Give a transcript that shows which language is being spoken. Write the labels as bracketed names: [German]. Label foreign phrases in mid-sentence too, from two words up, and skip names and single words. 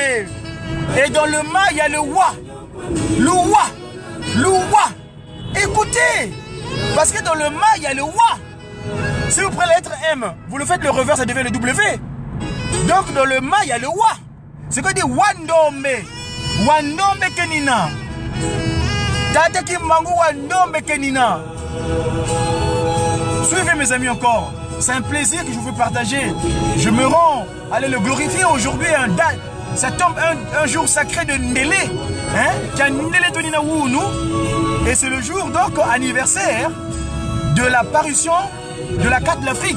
[French] Et dans le ma, il y a le wa. Le wa. Le wa. Écoutez. Parce que dans le ma, il y a le wa. Si vous prenez la lettre M, vous le faites le revers, ça devient le W. Donc dans le ma, il y a le wa. C'est quoi dit wandombe. [Kongo] Wandombe kenina. Tata Kimbangu wandombe kenina. [French] Suivez mes amis encore. C'est un plaisir que je vous fais partager. Je me rends. Allez le glorifier aujourd'hui. Ça tombe un jour sacré de Ndélé. Hein? Et c'est le jour donc anniversaire de la parution de la carte de l'Afrique.